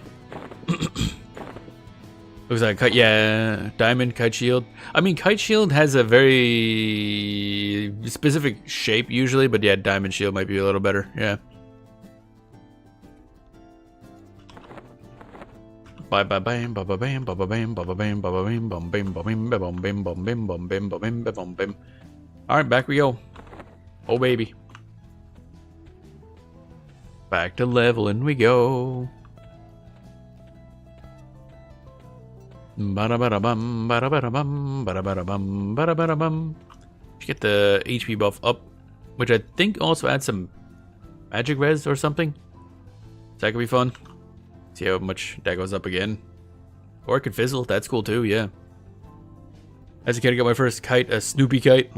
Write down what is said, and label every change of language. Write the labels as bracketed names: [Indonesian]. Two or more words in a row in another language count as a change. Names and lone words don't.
[English] Looks like kite, yeah, diamond kite shield. I mean, kite shield has a very specific shape usually, but yeah, diamond shield might be a little better. Yeah. Bye bye bam ba ba bam ba ba bam ba ba bam ba ba bam bum bam bum bam bum bam bum bam bum bam bum bam bum bam. All right, back we go. Oh baby. Back to leveling we go. Ba-da-ba-da-bum, ba-da-ba-da-bum, ba-da-ba-da-bum, ba-da-ba-da-bum. Get the HP buff up, which I think also adds some magic res or something. That could be fun. See how much that goes up again. Or it could fizzle. That's cool too, yeah. As a kid, I got my first kite, a Snoopy kite.